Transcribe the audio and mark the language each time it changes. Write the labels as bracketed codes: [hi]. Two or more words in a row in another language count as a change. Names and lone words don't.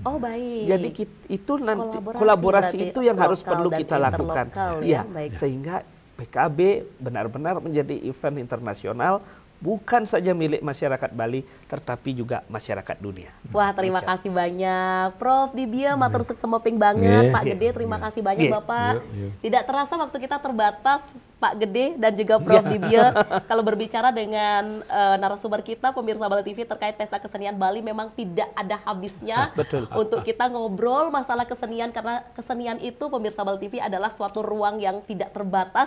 [id] Oh baik. Jadi itu nanti kolaborasi itu yang harus perlu kita lakukan. Ya, sehingga PKB benar-benar menjadi event internasional, bukan saja milik masyarakat Bali, tetapi juga masyarakat dunia. Wah, terima kasih banyak Prof Dibia, [ban] matur suksemping banget. [id] Pak Gede, terima kasih banyak Bapak. Tidak terasa waktu kita terbatas, Pak Gede dan juga Prof Dibia. Kalau berbicara dengan narasumber kita, pemirsa Bali TV, terkait Pesta Kesenian Bali, memang tidak ada habisnya untuk kita ngobrol masalah kesenian, karena kesenian itu, pemirsa Bali TV, adalah suatu ruang yang tidak terbatas.